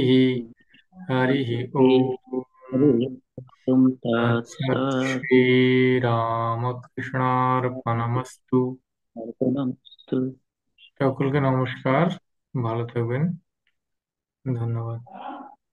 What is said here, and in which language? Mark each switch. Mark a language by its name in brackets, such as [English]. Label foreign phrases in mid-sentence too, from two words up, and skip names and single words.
[Sanskrit] হরি ওম। तुम তৎসৎ तत्सत् শ্রী রামকৃষ্ণার্পণমস্তু। अर्पणमस्तु। [Bangla] সকলকে নমস্কার, ভালো থাকবেন, ধন্যবাদ।